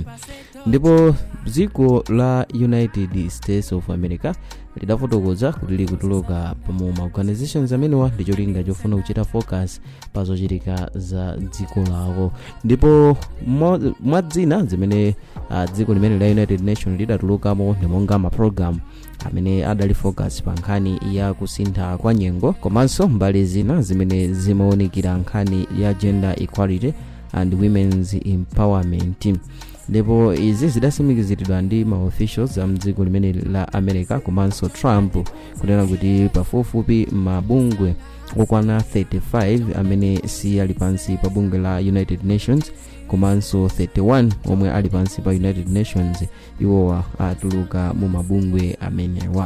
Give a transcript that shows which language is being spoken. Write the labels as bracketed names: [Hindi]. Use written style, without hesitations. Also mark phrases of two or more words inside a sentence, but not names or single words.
[Nyanja] Ndipo dziko la United States of America lidafotokoza kuti likutuluka mu ma organizations amenewa ndi cholinga chofuna kuchita focus pa zochitika za dziko lawo. Ndipo mwadzina zimene dziko limene la United Nations lidatulukamo ndi monga ma program amene adali focus pa nkhani ya kusintha kwa nyengo komanso mbali zina zimene zimaonekera nkhani ya [English] gender equality and women's empowerment. [Nyanja] Ndipo izi zidasimikiziridwa ndi ma officials amdziko limene la America komanso Trump kunena kuti pafupifupi mabungwe okwana 35 amene si ali pansi pa bungwe la United Nations komanso 31 omwe ali pansi pa United Nations iwowa atuluka mu mabungwe amenewa.